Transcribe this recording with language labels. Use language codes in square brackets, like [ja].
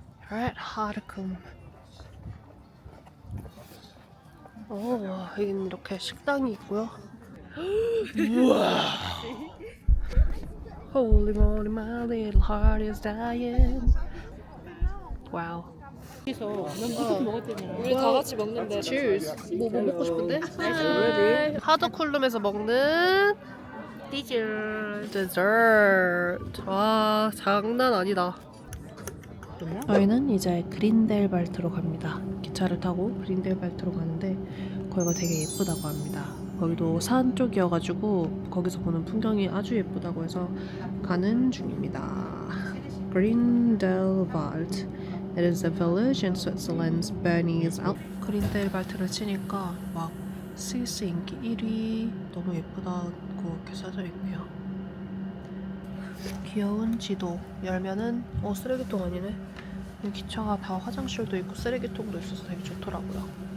[en] Alright, 하르쿰. [ko] 여긴 이렇게 식당이 있고요. 우와. [en] Holy moly, my little heart is dying. [ko] 와우. 우리 다 같이 먹는데. Cheers. 뭐 먹고 싶은데? 하드쿨룸에서 먹는 디저트. 와, 장난 아니다. 저희는 이제 그린델발트로 갑니다. 기차를 타고 그린델발트로 가는데 거기가 되게 예쁘다고 합니다. 거기도 산 쪽이어가지고 거기서 보는 풍경이 아주 예쁘다고 해서 가는 중입니다. [en] Grindelwald. It is a village in Switzerland's Bernese Alps. [ko] 그린델발트를 치니까 막 스위스 인기 1위 너무 예쁘다고 이렇게 써져 있네요. 귀여운 지도 열면은 쓰레기통 아니네. 기차가 다 화장실도 있고 쓰레기통도 있어서 되게 좋더라고요.